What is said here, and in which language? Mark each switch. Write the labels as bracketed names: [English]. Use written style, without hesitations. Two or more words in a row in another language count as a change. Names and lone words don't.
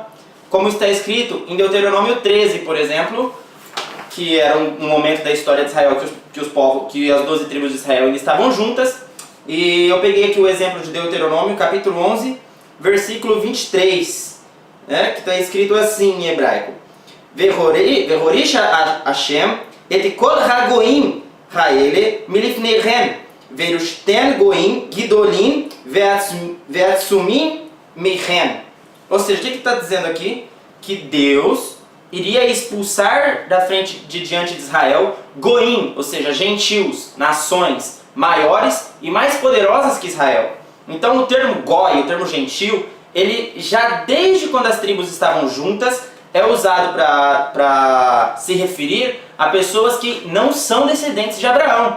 [Portuguese] Como está escrito em Deuteronômio 13, por exemplo, que era um momento da história de Israel que as 12 tribos de Israel ainda estavam juntas. E eu peguei aqui o exemplo de Deuteronômio, capítulo 11, versículo 23, né, que está escrito assim em hebraico: [Hebrew] והוריש השם את כל הגוים האלה מלפניהם וירשתם גוים גדולים ועצומים מכם. [Portuguese] Ou seja, o que está dizendo aqui? Que Deus iria expulsar da frente de diante de Israel goim, ou seja, gentios, nações maiores e mais poderosas que Israel. Então o termo goi, o termo gentil, ele já desde quando as tribos estavam juntas é usado para se referir a pessoas que não são descendentes de Abraão.